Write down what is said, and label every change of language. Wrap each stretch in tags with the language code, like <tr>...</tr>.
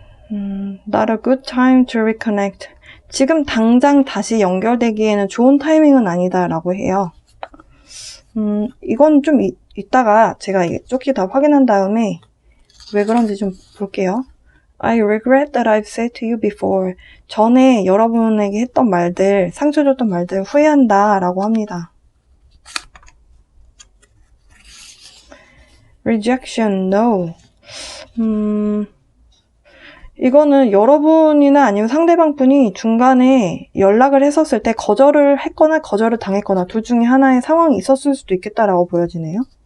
<en>Not a good time to reconnect.</en> <ko>지금 당장 다시 연결되기에는 좋은 타이밍은 아니다 라고 해요. 이건 좀 이따가 제가 쪽지 다 확인한 다음에 왜 그런지 좀 볼게요.</ko> <en>I regret that I've said to you before.</en> <ko>전에 여러분에게 했던 말들, 상처 줬던 말들 후회한다 라고 합니다.</ko> <en>Rejection, no.</en> <ko>이거는 여러분이나 아니면 상대방 분이 중간에 연락을 했었을 때 거절을 했거나 거절을 당했거나 둘 중에 하나의 상황이 있었을 수도 있겠다라고 보여지네요.</ko>